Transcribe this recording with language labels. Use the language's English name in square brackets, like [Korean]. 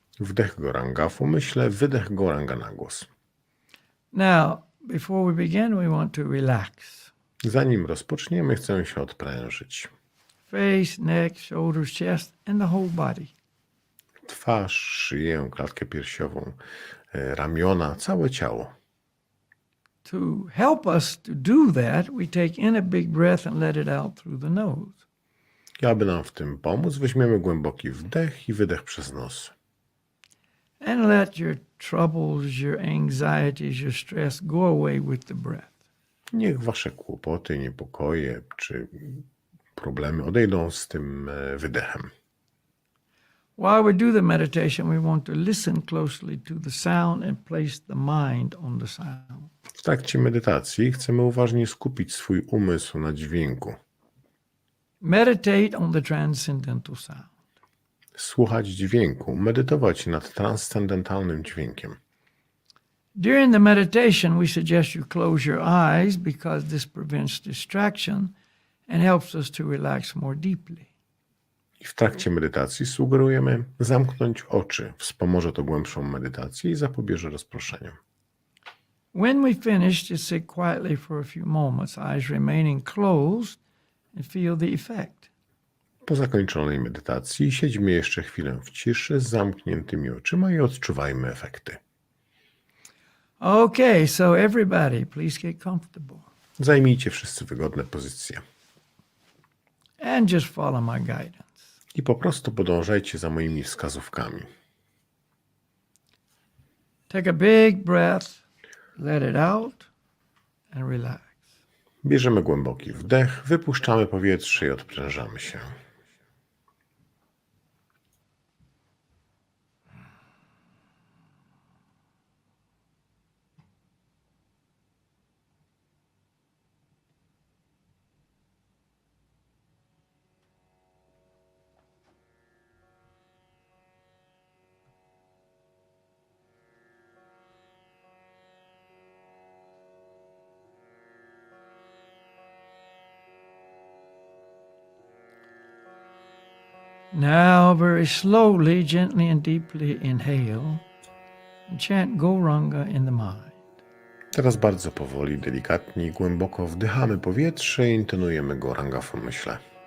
[Polish] Wdech goranga w umyśle, wydech goranga na głos. [English] Now, before we begin, we want to relax. [Polish] Zanim rozpoczniemy, chcę się odprężyć. [English] Face, neck, shoulders, chest, and the whole body. [Polish] Twarz, szyję, klatkę piersiową, ramiona, całe ciało. [English] To help us to do that, we take in a big breath and let it out through the nose. [Polish] I aby nam w tym pomóc, weźmiemy głęboki wdech i wydech przez nos. [English] And let your troubles, your anxieties, your stress go away with the breath. [Polish] Niech wasze kłopoty, niepokoje czy problemy odejdą z tym wydechem. [English] While we do the meditation, we want to listen closely to the sound and place the mind on the sound. [Polish] W trakcie medytacji chcemy uważnie skupić swój umysł na dźwięku. [English] Meditate on the transcendental sound. [Polish] Słuchać dźwięku, medytować nad transcendentalnym dźwiękiem. [English] During the meditation, we suggest you close your eyes because this prevents distraction and helps us to relax more deeply. [Polish] I w trakcie medytacji sugerujemy zamknąć oczy. Wspomoże to głębszą medytację i zapobieże rozproszeniom. [English] When we finish, just sit quietly for a few moments, eyes remaining closed, and feel the effect. [Polish] Po zakończonej medytacji siedźmy jeszcze chwilę w ciszy z zamkniętymi oczyma i odczuwajmy efekty. [English] Okay, so everybody, please get comfortable. [Polish] Zajmijcie wszyscy wygodne pozycje. [English] And just follow my guidance. [Polish] I po prostu podążajcie za moimi wskazówkami. [English] Take a big breath, let it out, and relax. [Polish] Bierzemy głęboki wdech, wypuszczamy powietrze i odprężamy się. [English] Now, very slowly, gently and deeply inhale and chant Gauranga in the mind. [Polish] Teraz bardzo powoli, delikatnie i głęboko wdychamy powietrze i intonujemy Gauranga w umyśle.